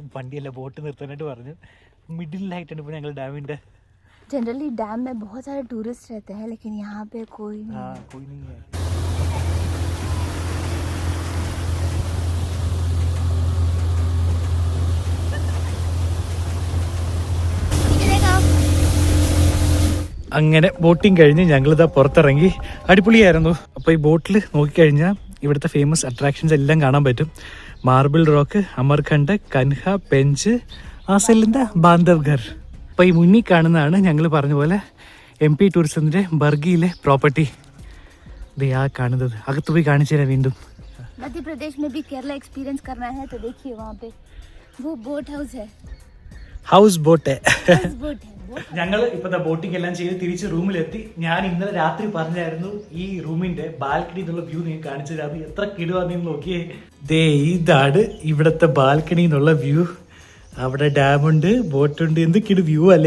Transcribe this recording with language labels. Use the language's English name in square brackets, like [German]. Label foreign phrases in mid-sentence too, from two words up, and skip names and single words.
[Malayalam] വണ്ടിയല്ല, ബോട്ട് നിർത്താനായിട്ട് പറഞ്ഞു. മിഡിലായിട്ടാണ് ഇപ്പോൾ ഞങ്ങൾ ഡാമിൻ്റെ. [Hindi] जनरली डैम में बहुत सारे टूरिस्ट रहते हैं, लेकिन यहाँ पे कोई नहीं. हाँ, कोई नहीं है. [Malayalam] അങ്ങനെ ബോട്ടിങ് കഴിഞ്ഞ് ഞങ്ങളിതാ പുറത്തിറങ്ങി. അടിപൊളിയായിരുന്നു. അപ്പോൾ ഈ ബോട്ടിൽ നോക്കിക്കഴിഞ്ഞാൽ ഇവിടുത്തെ ഫേമസ് അട്രാക്ഷൻസ് എല്ലാം കാണാൻ പറ്റും. മാർബിൾ റോക്ക്, അമർഖണ്ഡ്, കൻഹ, പെഞ്ച്, ആസലിൻ്റെ ബാന്ധവ്ഘർ. അപ്പോൾ ഈ മുന്നിൽ കാണുന്നതാണ് ഞങ്ങൾ പറഞ്ഞ പോലെ MP ടൂറിസത്തിൻ്റെ ബർഗിയിലെ പ്രോപ്പർട്ടി. ദേ ആ കാണുന്നത്. അകത്ത് പോയി കാണിച്ചു തരാം വീണ്ടും. [Hindi] मध्य प्रदेश में भी केरला एक्सपीरियंस करना है तो देखिए वहाँ पे वो बोट हाउस है. [Malayalam] ഹൗസ് ബോട്ട്. [Hindi] बोट है. [Malayalam] ഞങ്ങൾ ഇപ്പോഴത്തെ ബോട്ടിംഗ് എല്ലാം ചെയ്ത് തിരിച്ച് റൂമിലെത്തി. ഞാൻ ഇന്നലെ രാത്രി പറഞ്ഞായിരുന്നു ഈ റൂമിന്റെ ബാൽക്കണി എന്നുള്ള വ്യൂ നിങ്ങൾ കാണിച്ചു തരാം. അത് എത്ര കിടുവാന്ന് നോക്കിയേ. ദേ ഇതാണ് ഇവിടുത്തെ ബാൽക്കണി എന്നുള്ള വ്യൂ. അവിടെ ഡാമുണ്ട്, ബോട്ടുണ്ട്. എന്ത് കിടു വ്യൂ അല്ലേ.